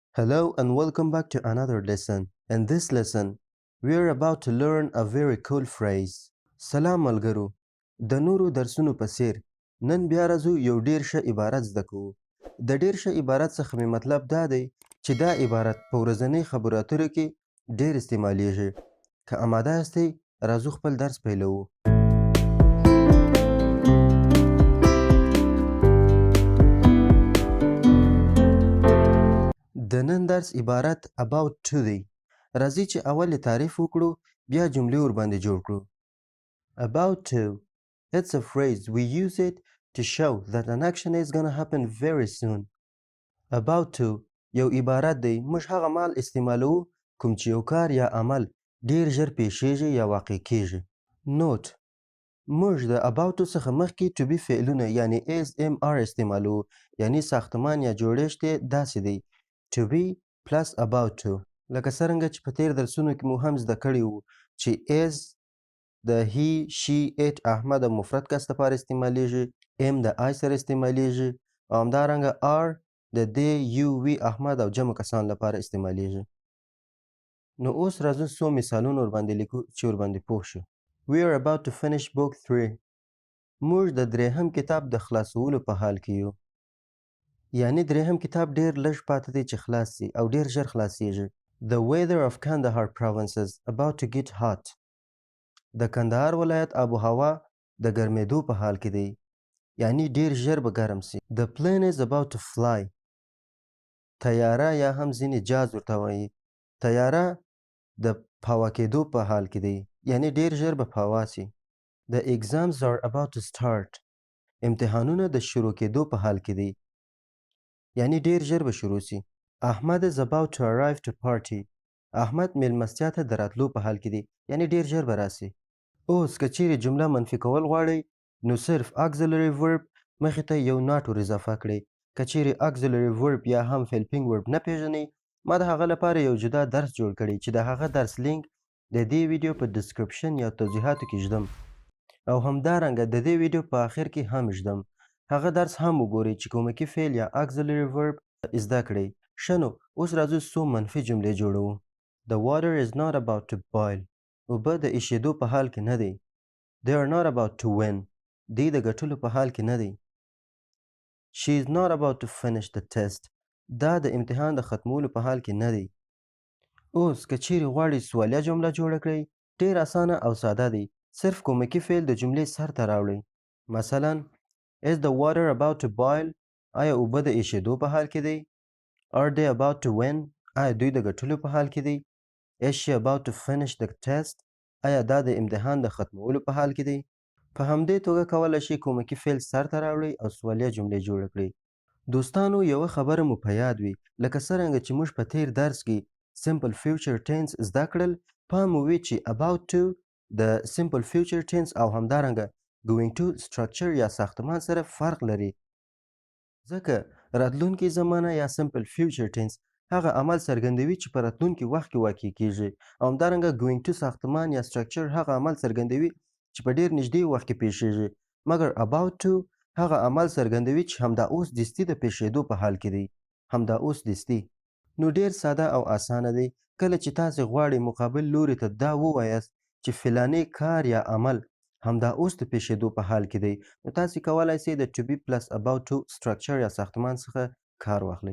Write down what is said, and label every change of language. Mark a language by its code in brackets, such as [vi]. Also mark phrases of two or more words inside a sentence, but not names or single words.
[en] Hello and welcome back to another lesson. In this lesson, we are about to learn a very cool phrase. [ps] سلام ملګرو. د نورو درسونو په څیر نن بیا راځو یو ډیر ښه عبارت زده کوو. د ډیر ښه عبارت څخه مې مطلب دا دی چې دا عبارت په ورځنۍ خبرو اترو کې ډیر استعمالیږي. که آماده یاستئ راځو خپل درس پیلوو. د نن درس عبارت [en] about to [ps] دی. راځئ چې اول یې تعریف وکړو بیا جملې ورباندې جوړ کړو. [en] About to. It's a phrase. We use it to show that an action is gonna happen very soon. About to [ps] یو عبارت دی. موږ هغه مهال استعمالوو کوم چې یو کار یا عمل ډیر ژر پیښیږي یا واقع کیږي. نوٹ. موږ د [en] about to [ps] څخه مخکې [en] to be [ps] فعلونه یعنی [en] is am are [ps] استعمالوو. یعنی ساختمان یا جوړښت یې داسې دی. [en] To be plus about to. [ps] لکه څرنګه چې په تیر درسونو کې مو هم زده کړي وو چې is د [en] he, she, it [ps] احمد او مفرد کس لپاره استعمالیږي. am د I سره استعمالیږي او همدارنګه are د [en] they, you, we [ps] احمد او جمع کسانو لپاره استعمالیږي. نو اوس راځو څو مثالونه ورباندې لیکو چې ورباندې پوه شو. [en] We are about to finish book 3. [ps] موږ د درېهم کتاب د خلاصولو په حال کې یو. یعنی درېهم کتاب ډیر لږ پاتې دی چې خلاص شي او ډیر ژر خلاصیږي. [en] The weather of Kandahar province is about to get hot. [ps] د کندهار ولایت آب و هوا د ګرمېدو په حال کې دی. یعنی ډیر ژر به ګرم شي. [en] The plane is about to fly. [ps] طیاره یا هم ځینې جاز ورته وایي. طیاره د پاوه کېدو په حال کې دی. یعنی ډیر ژر به پاوه شي. [en] The exams are about to start. [ps] امتحانونه د شروع کېدو په حال کې دی. یعنی ډیر ژر به شروع شي. احمد [en] is about to arrive to party. [ps] احمد میلمستیا ته د راتلو په حال کې دی. یعنی ډیر ژر به راسي. اوس که چیرې جمله منفي کول غواړئ نو صرف [en] auxiliary verb [ps] مخې ته یو not ور اضافه کړئ. که چیرې [en] auxiliary verb [ps] یا هم [en] helping verb [ps] نه پیژنئ ما د هغه لپاره یو جدا درس جوړ کړی چې د هغه درس لینک د دې ویډیو په ډسکرپشن یا توضیحاتو کې ږدم او همدارنګه د دې ویډیو په آخر کې هم ږدم. هغه درس هم وګورئ چې کومکی فعل یا [en] auxiliary verb [ps] زده کړئ. ښه نو اوس راځو څو منفي جملې جوړوو. [en] The water is not about to boil. [ps] اوبه د ایشېدو په حال کې نه دی. [en] They are not about to win. [ps] دی د ګټلو په حال کې نه دی. [en] She is not about to finish the test. [ps] دا د امتحان د ختمولو په حال کې نه دی. اوس که چیرې غواړئ سوالیه جمله جوړه کړئ ډېر اسانه او ساده دی. صرف کومکی فعل د جملې سر ته راوړئ. [en] مثلا Is the water about to boil? [ps] آیا اوبه د ایشېدو په حال کې دی؟ [en] Are they about to win? [ps] آیا دوی د ګټلو په حال کې دی؟ [en] Is she about to finish the test? [ps] آیا دا د امتحان د ختمولو په حال کې دی؟ په همدې توګه کولی شئ کومکی فعل سر ته راوړئ او سوالیه جملې جوړه کړئ. دوستانو یوه خبره مو په یاد وي لکه څرنګه چې موږ په تیر درس کې [en] simple future tense [ps] زده کړل پام مو وي چې [en] about to [ps] د [en] simple future tense [ps] او همدارنګه [en] going to structure [ps] یا ساختمان سره فرق لري. ځکه راتلونکې زمانه یا [en] simple future tense [ps] هغه عمل څرګندوي چې په راتلونکي وخت کې واقع کیږي او همدارنګه [en] going to [ps] ساختمان یا structure هغه عمل څرګندوي چې په ډیر نږدې وخت کې پیښیږي. مګر [en] about to [ps] هغه عمل څرګندوي چې همدا اوس دستي د پیښېدو په حال کې دی. همدا اوس دستي. نو ډیر ساده او اسانه دی. کله چې تاسې غواړئ مقابل لوري ته دا ووایاست چې فلاني کار یا عمل همدا اوس د پیښېدو په حال کې دی نو تاسې کولی سئ د [en] to be plus about to structure [ps] یا ساختمان څخه کار واخلئ.